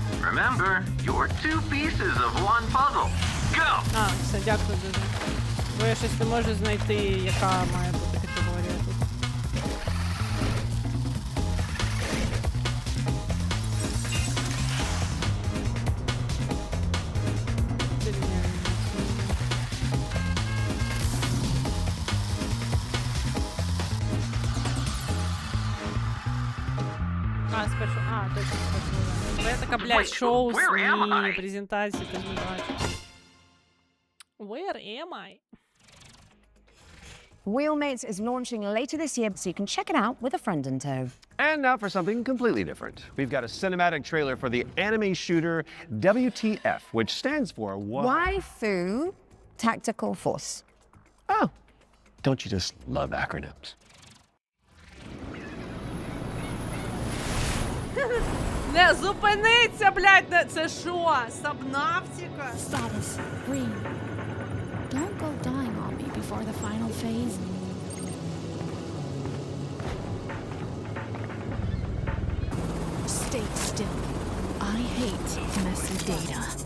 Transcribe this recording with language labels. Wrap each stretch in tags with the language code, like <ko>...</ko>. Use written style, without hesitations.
<en>Remember, you're two pieces of one puzzle. Go!</en> <uk>А, все, дякую дуже. Бо я щось не можу знайти, яка має бути категорія тут. Спершу. Точно спершу. Я така, блядь, шоу, СМІ, презентації, ти не бачиш.</uk> <en>Where am I? Wheelmates is launching later this year, so you can check it out with a friend in tow. And now for something completely different. We've got a cinematic trailer for the anime shooter WTF, which stands for Waifu Tactical Force. Oh, don't you just love acronyms?</en> <uk>Не зупиниться, блядь, це що? Сабнавтика?</uk> <en>Status green. Don't go dying on me before the final phase. Stay still. I hate messy data.</en>